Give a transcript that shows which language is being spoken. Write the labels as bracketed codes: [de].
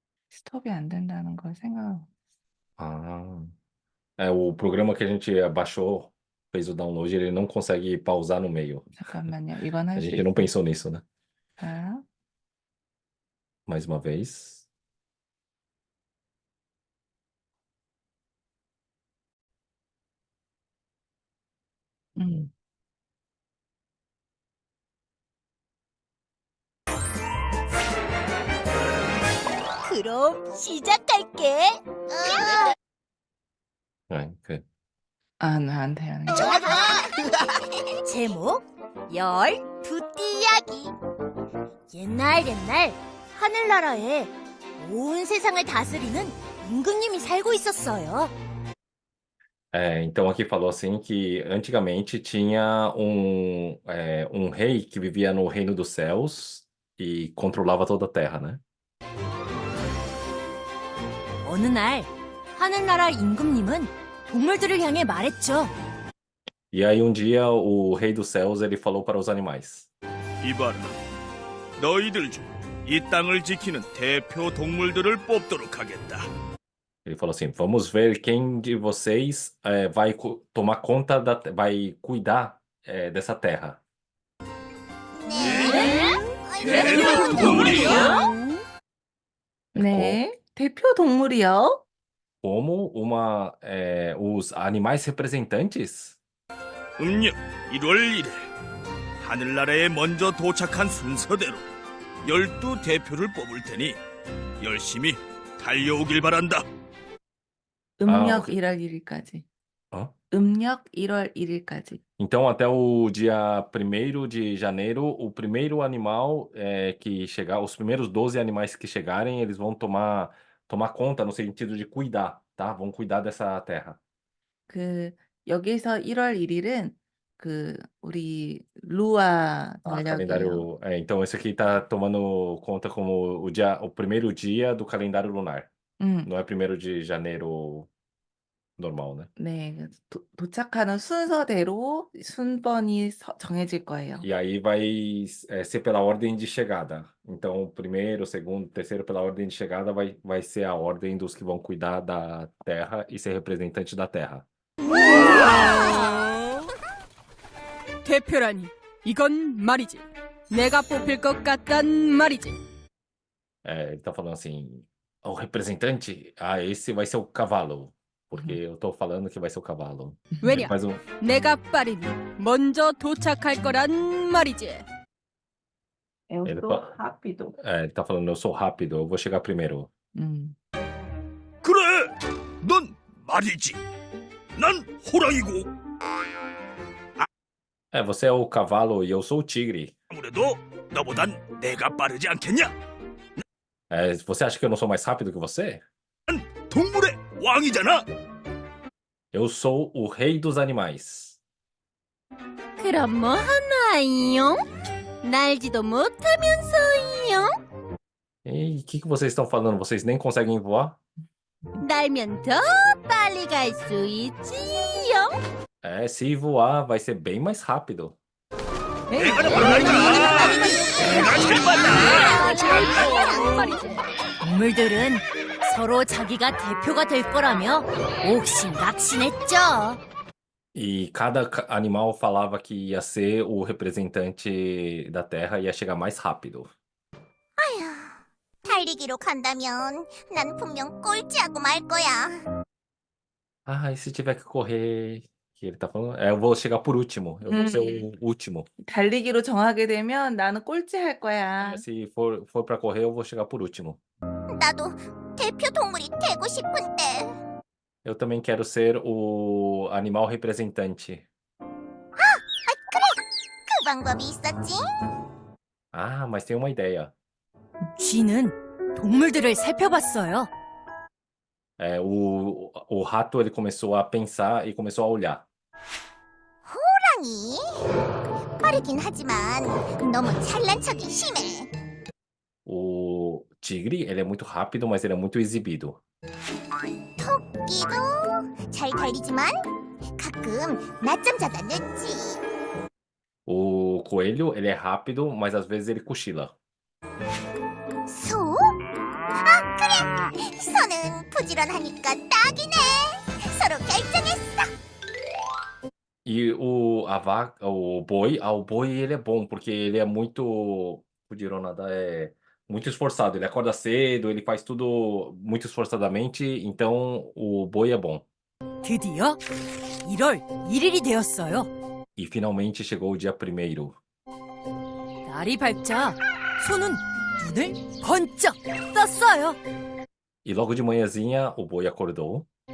[ko] 스톱이 안 된다는 걸 생각. [pt] Ah, é o programa que a gente baixou, fez o download, ele não consegue pausar no meio. [ko] 잠깐만요. 이건 [pt] A [ko] 할 수 [pt] gente não [ko] 있어요. [pt] pensou nisso, né? [ko] 자, [pt] Mais uma vez. 음. [ko] 그럼 시작할게. [pt] É, [ko] 나한테 하는 거. 제목 12띠 이야기. 옛날 하늘나라에 온 세상을 다스리는 임금님이 살고 있었어요. [pt] Então aqui falou assim que antigamente tinha um rei que vivia no reino dos céus e controlava toda a terra, né? [ko] 어느 날 하늘나라 임금님은 동물들을 향해 말했죠. [pt] E aí um dia o rei dos céus ele falou para os animais. [ko] 이봐라, 너희들 중 이 땅을 지키는 대표 동물들을 뽑도록 하겠다. [pt] Ele falou assim: vamos ver quem de vocês vai tomar conta vai cuidar dessa terra. [ko] 대표 동물이요? 네. 대표 동물이요? [pt] Como os animais representantes? [ko] 음력 1월 1일 하늘나라에 먼저 도착한 순서대로 12대표를 뽑을 테니 열심히 달려오길 바란다. 음력 [en] 오케이. [ko] 1월 1일까지. 음력 1월 1일까지. [pt] Então, até o dia 1º de janeiro, o primeiro animal que chegar, os primeiros 12 animais que chegarem, eles vão tomar conta no sentido de cuidar, tá? Vão cuidar dessa terra. [ko] 여기서 1월 1일은 우리 루아 달력이에요. [pt] Calendário. Então, esse aqui tá tomando conta como o primeiro dia do calendário lunar. Não é 1º de janeiro normal, né? [ko] 네, 도착하는 순서대로 순번이 정해질 거예요. [pt] E aí vai ser pela ordem de chegada. Então, o primeiro, o segundo, o terceiro, pela ordem de chegada, vai ser a ordem dos que vão cuidar da terra e ser representante da terra. [ko] 대표라니, 이건 말이지. 내가 뽑힐 것 같단 말이지. [pt] Ele tá falando assim, o representante, esse vai ser o cavalo. Porque eu tô falando que vai ser o cavalo. Ele [ko] 왜냐? [pt] faz um... [ko] 내가 빠르니 먼저 도착할 거란 말이지. [pt] Eu sou rápido. ele tá falando, eu sou rápido, eu vou chegar primeiro. [ko] 그래, 넌 말이지. 난 호랑이고 [pt] Você é o cavalo e eu sou o tigre. [ko] 아무래도 너보단 내가 빠르지 않겠냐? [pt] Você acha que eu não sou mais rápido que você? [ko] 난 동물의 왕이잖아. [pt] Eu sou o rei dos animais. [ko] 그럼 뭐 하나요? 날지도 못하면서요. [pt] E o que vocês estão falando? Vocês nem conseguem voar? [ko] 날면 더 빨리 갈 수 있지요. [pt] É, se voar vai ser bem mais rápido. [ko] 내가 말이야. 내가 제일 빨라. 말이지. 동물들은 서로 자기가 대표가 될 거라며 옥신각신했죠. [pt] E cada animal falava que ia ser o representante da Terra e ia chegar mais rápido. [ko] 달리기로 간다면 난 분명 꼴찌하고 말 거야. [pt] Ah, e se tiver que correr, que ele tá falando, eu vou chegar por último. Eu vou ser o último. [ko] 달리기로 정하게 되면 나는 꼴찌 할 거야. [pt] Se for para correr, eu vou chegar por último. [ko] 나도 대표 동물이 되고 싶은데. [pt] Eu também quero ser o animal representante. [ko] 그 방법이 있었지? [pt] Ah, mas tem uma ideia. [ko] 쥐는 동물들을 살펴봤어요. [pt] É, o rato ele começou a pensar e começou a olhar. [ko] 호랑이? 빠르긴 하지만 너무 잘난 척이 심해. O tigre, ele é muito rápido, mas ele é muito exibido. 토끼도 잘 달리지만 가끔 낮잠 자다 늦지. O coelho, ele é rápido, mas às vezes ele cochila. 소? 아, 그래! 소는 부지런하니까 딱이네. 서로 결정했어. [pt] E o boi ele é bom, porque ele é muito, Pudironada é muito esforçado. Ele acorda cedo, ele faz tudo muito esforçadamente, então o boi é bom. [ko] 드디어 1월 1일이 되었어요. [pt] E finalmente chegou o dia 1º. [ko] 날이 밝자 소는 눈을 번쩍 떴어요. [pt] E logo de manhãzinha o boi acordou.